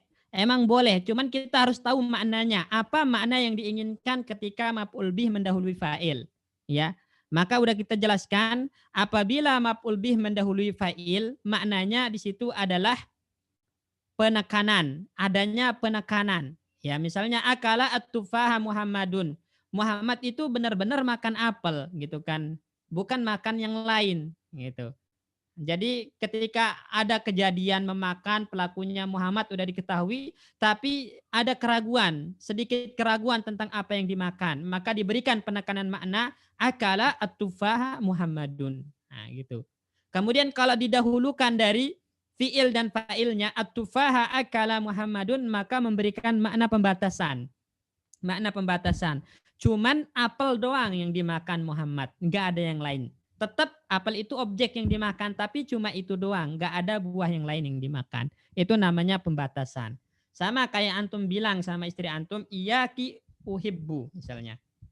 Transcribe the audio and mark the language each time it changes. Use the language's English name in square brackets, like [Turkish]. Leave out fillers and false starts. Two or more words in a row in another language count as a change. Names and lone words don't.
[Indonesian] Emang boleh, cuman kita harus tahu maknanya. Apa makna yang diinginkan ketika [Arabic] مفعول به [Indonesian] mendahului fa'il? Ya. Maka udah kita jelaskan, apabila [Arabic] مفعول به [Indonesian] mendahului fa'il, maknanya di situ adalah penekanan, adanya penekanan. Ya, misalnya [Arabic] أكل التفاحة محمد. [Indonesian] Muhammad itu benar-benar makan apel gitu kan, bukan makan yang lain gitu. Jadi ketika ada kejadian memakan, pelakunya Muhammad udah diketahui, tapi ada keraguan, sedikit keraguan tentang apa yang dimakan, maka diberikan penekanan makna [Arabic] أكل التفاحة محمد. [Indonesian] Nah, gitu. Kemudian kalau didahulukan dari fiil dan fa'ilnya [Arabic] التفاحة أكل محمد, [Indonesian] maka memberikan makna pembatasan. Makna pembatasan. Cuman apel doang yang dimakan Muhammad, nggak ada yang lain. Tetap apel itu objek yang dimakan, tapi cuma itu doang, nggak ada buah yang lain yang dimakan. Itu namanya pembatasan. Sama kayak antum bilang sama istri antum, [Arabic] إياكِ أحب [Indonesian] misalnya.